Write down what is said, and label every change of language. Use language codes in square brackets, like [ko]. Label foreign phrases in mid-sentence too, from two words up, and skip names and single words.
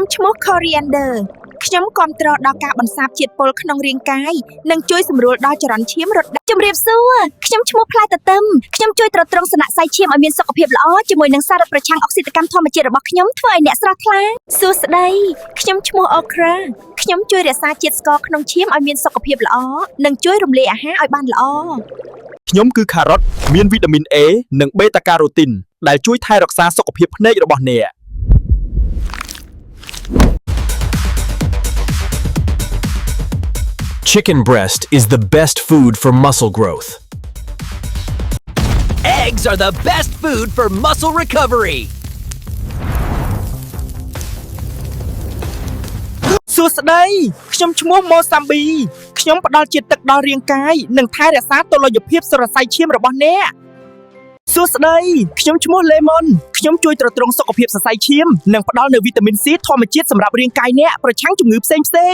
[km] ឈ្មោះ Coriander ខ្ញុំគាំទ្រដល់ការបន្សាបជាតិពុលក្នុងរាងកាយនិងជួយសម្រួលដល់ចរន្តឈាមរត់ជំរាបសួរខ្ញុំឈ្មោះផ្លែទទឹមខ្ញុំជួយទ្រទ្រង់សនៈសៃឈាមឲ្យមានសុខភាពល្អជាមួយនឹងសារប្រឆាំងអុកស៊ីតកម្មធម្មជាតិរបស់ខ្ញុំធ្វើឲ្យអ្នកស្រស់ថ្លាសួស្តីខ្ញុំឈ្មោះ Okra ខ្ញុំជួយរក្សាជាតិស្ករក្នុងឈាមឲ្យមានសុខភាពល្អនិងជួយរំលាយអាហារឲ្យបានល្អ ខ្ញុំគឺខារ៉ុតមានវីតាមីន A និង [en] beta carotene [km] ដែលជួយថែរក្សាសុខភាពភ្នែករបស់អ្នក [en] Chicken breast is the best food for muscle growth. Eggs are the best food for muscle recovery. [km] សួស្តីខ្ញុំឈ្មោះ Mosambi ខ្ញុំផ្ដល់ជាតិទឹកដល់រាងកាយនិងថែរក្សាតុល្យភាពសរសៃឈាមរបស់អ្នកសួស្តីខ្ញុំឈ្មោះ Lemon ខ្ញុំជួយទ្រទ្រង់សុខភាពសរសៃឈាមនិងផ្ដល់នូវវីតាមីន C ធម្មជាតិសម្រាប់រាងកាយអ្នកប្រឆាំងជំងឺផ្សេងៗ